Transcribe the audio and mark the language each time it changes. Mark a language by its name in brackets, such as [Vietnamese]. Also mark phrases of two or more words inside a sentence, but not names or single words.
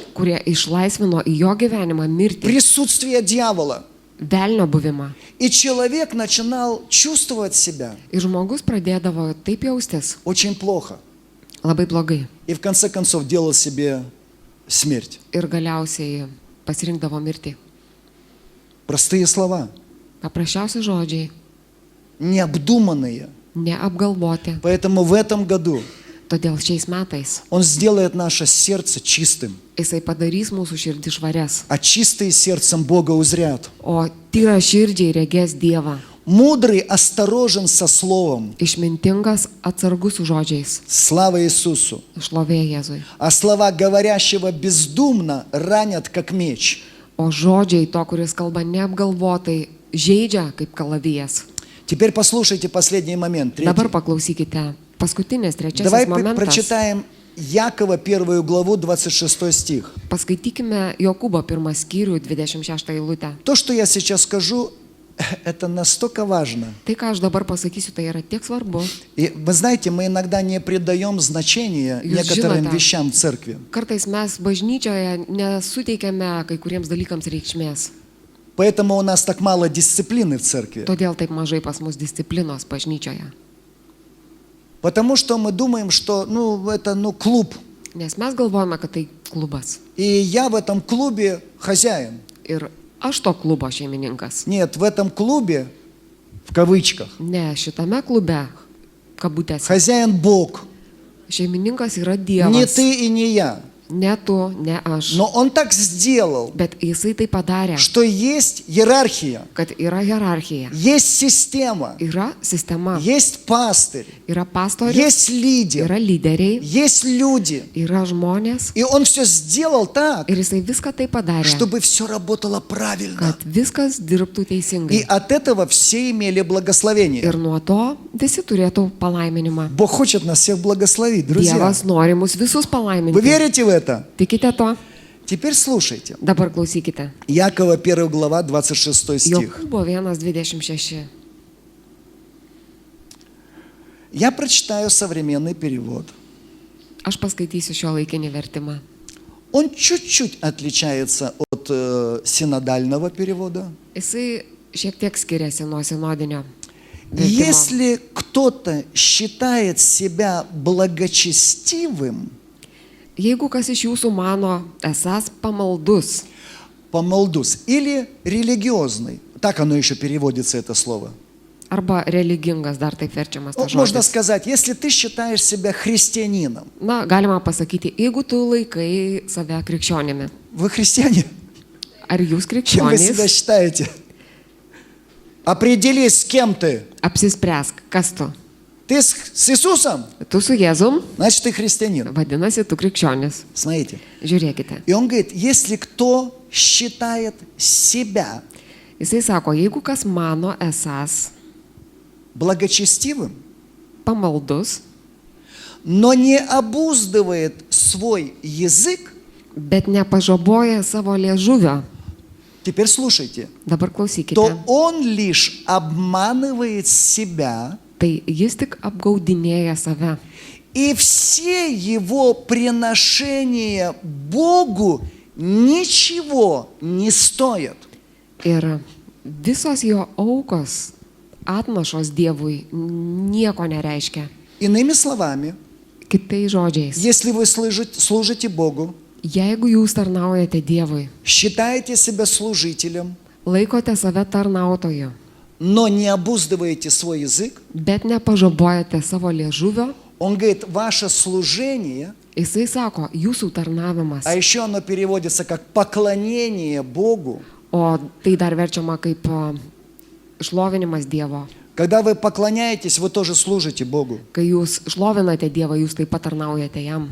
[Lithuanian] kurie išlaisvino į jo gyvenimą mirtį, [Russian] присутствие дьявола. [Lithuanian] velnio buvimą. [Russian] И человек начинал чувствовать себя [Lithuanian] Ir žmogus pradėdavo taip jaustis [Russian] очень плохо. [Lithuanian] labai blogai. [Russian] И в конце концов делал себе смерть. [Lithuanian] Ir galiausiai pasirinkdavo mirtį. [Russian] Простые слова, [Lithuanian] Paprasčiausi žodžiai, [Russian] необдуманные. [Lithuanian] neapgalvoti. [Russian] Поэтому в этом году [Lithuanian] Todėl šiais metais [Russian] Он сделает наше сердце чистым, [Lithuanian] Jisai padarys mūsų širdį švarias, [Russian] а чистые сердцем Бога узрят. [Lithuanian] o tyra širdžiai regės Dievą. [Russian] Мудрый осторожен со словом. [Lithuanian] Išmintingas, atsargus su žodžiais. [Russian] Слава Иисусу. [Lithuanian] Šlovė Jėzui. [Russian] А слова говорящего бездумно ранят, как меч. [Lithuanian] O žodžiai to, kuris kalba neapgalvotai, žaidžia kaip kalavijas. [Russian] Теперь послушайте последний момент. Третий. [Lithuanian] Dabar paklausykite. Paskutinis, [Russian] Давай [Lithuanian] trečiasis momentas. [Russian] прочитаем Якова 1 главу 26 стих. [Lithuanian] Paskaitykime Jokūbo 1 skyrių 26 eilutę. [Russian] То, что я сейчас скажу, это настолько важно. [Lithuanian] Tai, ką aš dabar pasakysiu, tai yra tiek svarbu. [Russian] И вы знаете, мы иногда не придаем значения [Lithuanian] Jūs [Russian] некоторым [Lithuanian] žinote. [Russian] вещам в церкви. [Lithuanian] Kartais mes bažnyčioje nesuteikiame kai kuriems dalykams reikšmės. [Russian] Поэтому у нас так мало дисциплины в церкви. [Lithuanian] Todėl taip mažai pas mus disciplinos bažnyčioje. [Russian] Потому что мы думаем, что это клуб. [Lithuanian] Nes mes galvojame, kad tai klubas. [Russian] И я в этом клубе хозяин. [Lithuanian] Ir aš to klubo šeimininkas. [Russian] Нет, в этом клубе, в кавычках, [Lithuanian] Ne, šitame klube, kabutėse, [Russian] хозяин Бог. [Lithuanian] šeimininkas yra [Russian] Не [Lithuanian] Dievas. [Russian] ты и не я. [Lithuanian] Ne tu, ne aš. [Russian] Но он так сделал, [Lithuanian] Bet jisai tai padarė, [Russian] что есть иерархия, [Lithuanian] kad yra hierarchija. [Russian] есть система, [Lithuanian] Yra sistema. [Russian] есть пастырь, [Lithuanian] Yra pastorius, [Russian] есть лидер, [Lithuanian] yra lyderiai, [Russian] есть люди. [Lithuanian] yra žmonės. [Russian] И он все сделал так, [Lithuanian] Ir jisai viską tai padarė, [Russian] чтобы все работало правильно. [Lithuanian] kad viskas dirbtų [Russian] И [Lithuanian] teisingai. [Russian] от этого все имели благословение. [Lithuanian] Ir nuo to visi turėtų palaiminimą. [Russian] Бог хочет нас всех благословить, друзья. [Lithuanian] Dievas nori mus visus [Russian] Вы [Lithuanian] palaiminti. [Russian] верите в это? [Lithuanian] Tikite to? [Russian] Теперь слушайте. [Lithuanian] Dabar klausykite. [Russian] Якова 1 глава 26 стих. [Lithuanian] Jokūbo 1:26. [Russian] Я прочитаю современный перевод. [Lithuanian] Aš paskaitysiu šio laikinį vertimą. [Russian] Он чуть-чуть отличается от синодального перевода. [Lithuanian] Jisai šiek tiek skiriasi nuo sinodinio vertimo. [Russian] Если кто-то считает себя благочестивым, [Lithuanian] Jeigu kas iš jūsų mano esas pamaldus [Russian] помолдус, или религиозный, так оно еще переводится, это слово. [Lithuanian] arba religingas, dar taip verčiamas tas [Russian] Можно [Lithuanian] žodis. [Russian] сказать, если ты считаешь себя христианином, [Lithuanian] Na, galima pasakyti, jeigu tu laikai save krikščionimi. [Russian] вы христиане? [Lithuanian] Ar jūs [Russian] Кем вы себя [Lithuanian] krikščionys? [Russian] считаете? Определись, с кем ты. [Lithuanian] Apsispręsk, kas tu. [Russian] Ты с Иисусом? [Lithuanian] Tu su Jėzum, [Russian] Значит, ты христианин. [Lithuanian] vadinasi, tu krikščionis. [Russian] Смотрите. [Lithuanian] Žiūrėkite. [Russian] И он говорит, если кто считает себя [Lithuanian] Jisai sako, jeigu kas mano esas [Russian] благочестивым, [Lithuanian] pamaldus, [Russian] но не обуздывает свой язык, [Lithuanian] bet nepažaboja savo liežuvio, [Russian] теперь слушайте, [Lithuanian] dabar klausykite, [Russian] то он лишь обманывает себя, [Lithuanian] tai jis tik apgaudinėja save. [Russian] и все его приношения Богу ничего не стоят. [Lithuanian] Ir visos jo aukos, atnašos Dievui nieko nereiškia. [Russian] Иными словами, [Lithuanian] Kitais žodžiais, [Russian] если вы служите Богу, [Lithuanian] jeigu jūs tarnaujate Dievui, [Russian] считаете себя служителем, [Lithuanian] laikote save tarnautoju, [Russian] но не обуздываете свой язык, [Lithuanian] bet nepažabojate savo liežuvio, [Russian] он говорит, ваше служение, [Lithuanian] jisai sako, jūsų tarnavimas, [Russian] а еще оно переводится как поклонение Богу. [Lithuanian] o tai dar verčiama kaip šlovinimas Dievo. [Russian] Когда вы поклоняетесь, вы тоже служите Богу. [Lithuanian] Kai jūs šlovinate Dievą, jūs taip pat tarnaujate jam.